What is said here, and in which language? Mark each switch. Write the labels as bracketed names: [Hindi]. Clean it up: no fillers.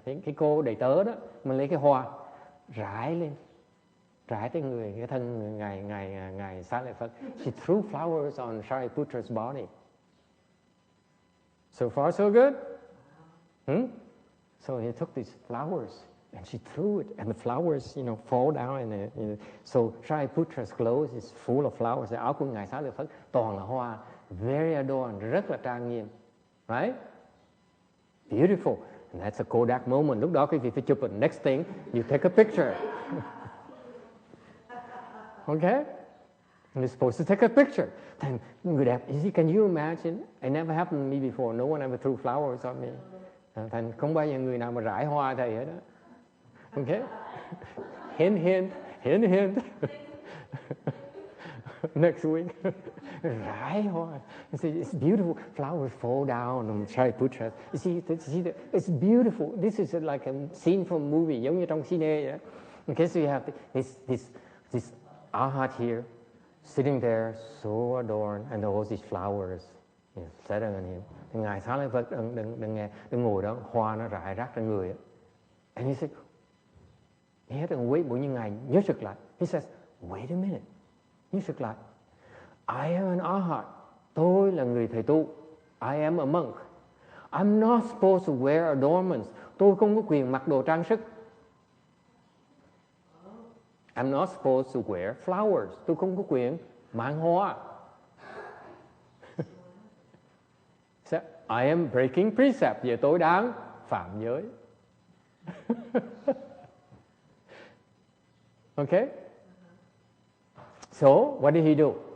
[Vietnamese] Cái cô đầy tớ đó, mình lấy cái hoa rải lên. Rải tới người, cái thân ngài Xá Lợi Phất. [English] She threw flowers on Shariputra's body. So far so good. So he took these flowers and she threw it, and the flowers, fall down. And so Shariputra's clothes is full of flowers. [Vietnamese] Áo của ngài Xá Lợi Phất toàn là hoa, [English] very adorned, [Vietnamese] rất là trang nghiêm. [English] right? Beautiful. And that's a Kodak moment. [Vietnamese] Lúc đó quý vị phải chụp [English] the next thing, you take a picture. Okay? You're supposed to take a picture. [Vietnamese] Thành người đẹp, [English] can you imagine? It never happened to me before. No one ever threw flowers on me. [Vietnamese] Thành không bao giờ người nào mà rải hoa thầy hết đó. [English] Okay? Hint, hint, hint, hint. Next week. [Vietnamese] Rải hoa. [English] You see, it's beautiful. Flowers fall down on Shariputra. You see, it's beautiful. This is like a scene from a movie. [Vietnamese] Giống như trong cine vậy đó. [English] Okay, so you have this Arhat here, sitting there, so adorned, and there was these flowers setting on him. [Vietnamese] Thì Ngài Xá Lợi Phật đừng ngồi đó, hoa nó rải rác trên người. [English] And he said, he had to wait, [Vietnamese] bỗng nhiên Ngài nhớ sực lại. [English] He says, wait a minute, [Vietnamese] nhớ sực lại. [English] I am an Arhat. [Vietnamese] Tôi là người thầy tu. [English] I am a monk. I'm not supposed to wear adornments. [Vietnamese] Tôi không có quyền mặc đồ trang sức. [English] I'm not supposed to wear flowers. [Vietnamese] Tôi không có quyền mang hoa. [English] So, I am breaking precept. [Vietnamese] Vậy tôi đang phạm giới. [English] Okay? So, what did he do?